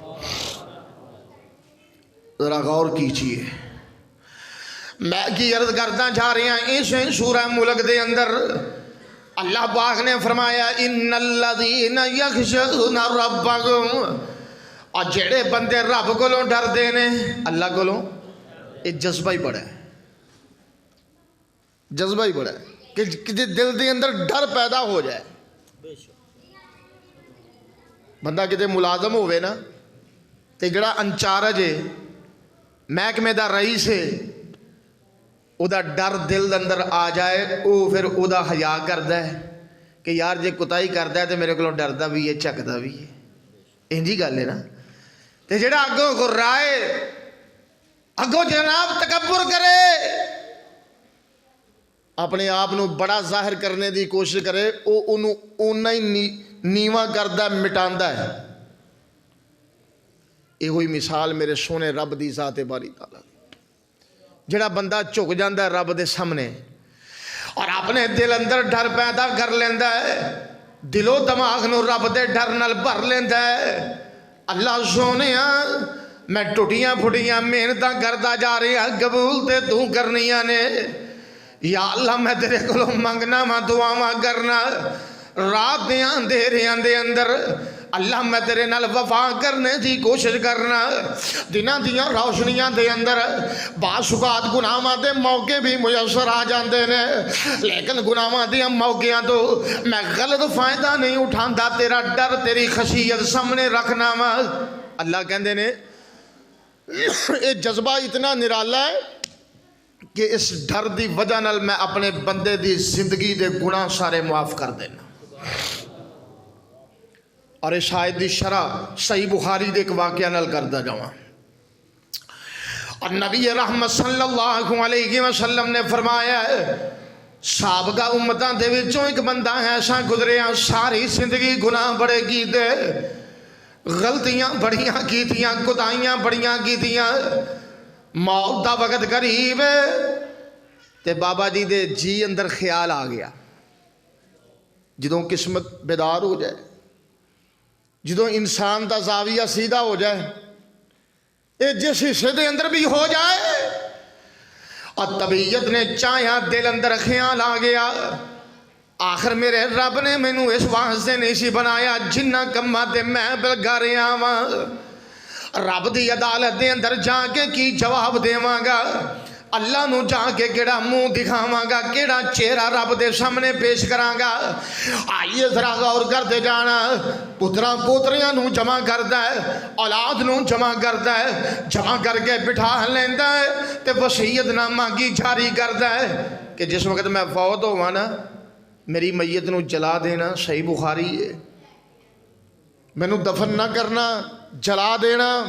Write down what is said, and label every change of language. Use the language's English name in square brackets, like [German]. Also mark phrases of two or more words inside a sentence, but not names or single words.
[Urdu] ذرا غور کیجئے میں کی عرض کرتا جا رہی ہیں [Punjabi] اس سورہ ملک دے اندر اللہ پاک نے فرمایا [Arabic] ان الذین یخشون ربهم [Punjabi] اور جڑے بندے رب کولوں ڈردے نے اللہ کولوں یہ جذبہ ہی بڑا ہے جذبہ ہی بڑا ہے کہ کسی دل دے اندر ڈر پیدا ہو جائے بندہ کتے ملازم ہوئے نا تے جڑا انچارج ہے محکمے دا رئیس ہے او دا ڈر دل اندر آ جائے او پھر او دا حیا کردا ہے کہ یار جے کوتاہی کردا ہے تے میرے کولوں ڈردا بھی ہے چکدا بھی ہے انجی گل ہے نا تے جڑا اگوں گرائے اگوں جناب تکبر کرے اپنے آپ نو بڑا ظاہر کرنے دی کوشش کرے او انہوں اونا ہی نیواں کردا مٹاندا ہے یہ ہوئی مثال میرے سونے رب دی ذات باری تعالیٰ جڑا بندہ جھک جاندا ہے رب دے سامنے اور اپنے دل اندر ڈر پیدا کر لیندا ہے دل و دماغ نو رب دے ڈر نال بھر لیندا ہے اللہ سونیا میں ٹوٹیاں پھٹیاں محنتاں کردا جا رہا قبول تے تو کرنیاں نے یا اللہ میں تیرے کو منگنا میں دعاواں کرنا رات دیاں اندھیریاں دے اندر اللہ میں تیرے نال وفا کرنے دی کوشش کرنا دناں دیاں روشنیاں دے اندر بعض اوقات گناہاں دے موقع بھی میسر آ جاندے نے لیکن گناہاں دے موقعاں تو میں غلط فائدہ نہیں اٹھاندا تیرا ڈر تیری خشیت سامنے رکھنا وا اللہ کہندے نے یہ جذبہ اتنا نرالا ہے کہ اس ڈر دی وجہ نال میں اپنے بندے دی زندگی دے گناہ سارے معاف کر دینا اور اس آیت دی شرح صحیح بخاری دے ایک واقعہ نال کردا جاواں اور نبی رحمت [Arabic] صلی اللہ علیہ وسلم [Punjabi] نے فرمایا سابقہ امتاں دے وچوں ایک بندہ ایسا گزریا ساری زندگی گناہ بڑے کیتے غلطیاں بڑیاں کیتیاں کوتاہیاں بڑیاں کیتیاں موت دا وقت قریب ہے تے بابا جی دے جی اندر خیال آ گیا جدوں قسمت بیدار ہو جائے جدوں انسان دا زاویہ سیدھا ہو جائے اے جس حصے دے اندر بھی ہو جائے اور طبیعت نے چاہیا دل اندر خیال آ گیا آخر میرے رب نے مینوں اس واسطے نہیں سی بنایا جنہ کماں تے میں بلگا رہا واں رب دی عدالت دے اندر جا کے کی جواب دیواں گا اللہ نو جا کے کیڑا منہ دکھاواں گا کیڑا چہرہ رب دے سامنے پیش کراں گا [Urdu] آئیے ذرا غور کرتے جانا [Punjabi] پتراں پوتریاں نو جمع کردا ہے اولاد نو جمع کردا ہے جمع کر کے بٹھا لیندا ہے تے وصیت نامہ کی جاری کردا ہے کہ جس وقت میں فوت ہوواں نا میری میت نو جلا دینا صحیح بخاری ہے مینوں دفن نہ کرنا جلا دینا